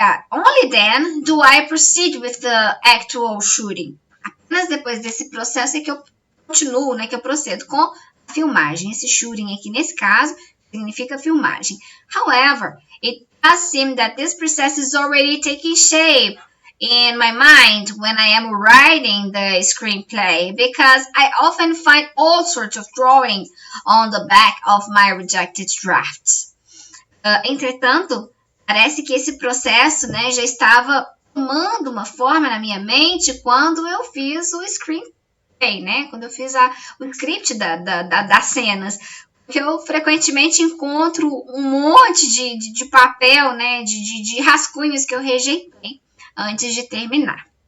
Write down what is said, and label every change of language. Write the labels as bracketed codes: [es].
[en] Only then do I proceed with the actual shooting. [pt] Apenas depois desse processo é que eu continuo, né, que eu procedo com a filmagem. Esse shooting aqui, nesse caso, significa filmagem. [en] However, it does seem that this process is already taking shape in my mind when I am writing the screenplay, because I often find all sorts of drawings on the back of my rejected drafts. [pt] Entretanto, parece que esse processo, né, já estava tomando uma forma na minha mente quando eu fiz o screenplay, né, quando eu fiz o script das cenas. Porque eu frequentemente encontro um monte de papel, né, de rascunhos que eu rejeitei antes de terminar.